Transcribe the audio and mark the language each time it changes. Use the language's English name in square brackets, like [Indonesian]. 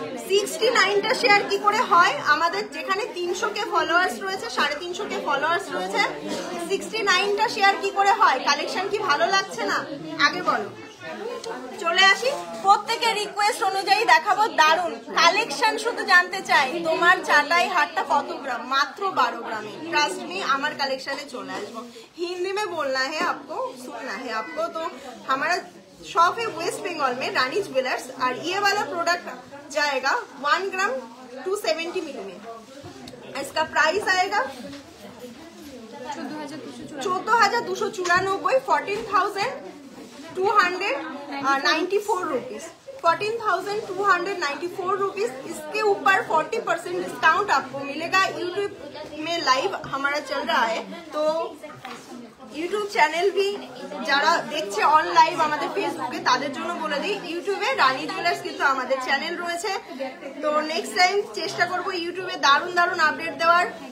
[Bangla] 69টা share কি করে হয়? আমাদের যেখানে 300K ফলোয়ার্স রয়েছে, 350K ফলোয়ার্স রয়েছে, 69টা শেয়ার কি করে হয়? কালেকশন কি ভালো লাগছে না? আগে বলো। চলে আসি, প্রত্যেকের রিকোয়েস্ট অনুযায়ী দেখাবো দারুন কালেকশন। শুধু জানতে চাই তোমার চাটাই হাটটা কত গ্রাম? মাত্র 12 গ্রামে। [English] trust me, [Hindi] हमारे कलेक्शन [Bangla] चले आसबो। [Hindi] हिंदी में बोलना है आपको, सुनना है आपको। तो हमारा शॉप है वेस्ट बंगाल में, रानी ज्वेलर्स, और ये वाला प्रोडक्ट जाएगा 1 ग्राम 270 मिली में। इसका प्राइस आएगा 14,294, 14,294 रुपीज, 14,294 रुपीज। इसके ऊपर 40% डिस्काउंट आपको मिलेगा। यूट्यूब में लाइव हमारा चल रहा है, तो यूट्यूब चैनल भी [Bangla] যারা দেখছে অন লাইভ আমাদের ফেসবুকে, তাদের জন্য বলে দিই ইউটিউবে রানী জুয়েলার্স কিন্তু আমাদের চ্যানেল রয়েছে। তো নেক্সট টাইম চেষ্টা করব ইউটিউবে দারুণ দারুণ আপডেট দেওয়ার।